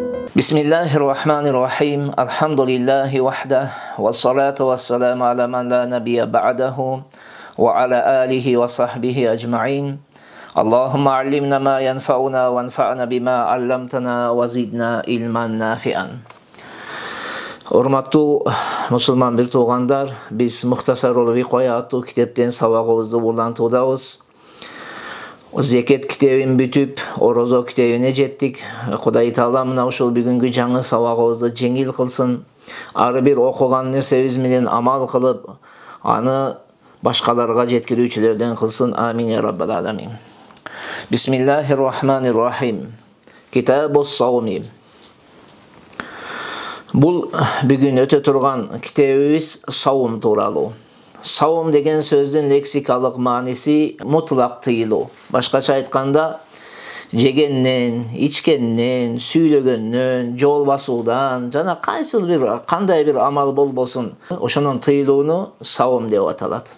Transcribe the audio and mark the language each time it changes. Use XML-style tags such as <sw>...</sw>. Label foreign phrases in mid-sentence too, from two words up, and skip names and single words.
<ar>بسم الله الرحمن الرحيم. الحمد لله وحده. والصلاة والسلام على من لا نبي بعده. وعلى آله وصحبه أجمعين. اللهم علمنا ما ينفعنا وانفعنا بما علمتنا وزدنا علما نافعا.</ar> <ky>Урматтуу мусулман бир туугандар, биз Мухтасар ул-Викая аттуу китептен сабагыбызды улантуудабыз. Зекет китебин бүтүп, орозо китебине жеттик. Кудай Таала мына ушул бүгүнкү жаңы сабагыбызды жеңил кылсын. Ары бир окуган нерсебиз менен амал кылып, аны башкаларга жеткирүүчүлөрдөн кылсын.</ky> <ar>آمين يا رب العالمين. بسم الله الرحمن الرحيم. كتاب الصوم.</ar> <ky>Бул бүгүн өтө турган китебибиз саум тууралуу. Саум деген сөздүн лексикалык мааниси мутлак тыйылуу. Башкача айтканда, жегенден, ичкенден, сүйлөгөндөн, жол басуудан жана кандай бир амал болбосун, ошонун тыйылууну саум деп аталат.</ky>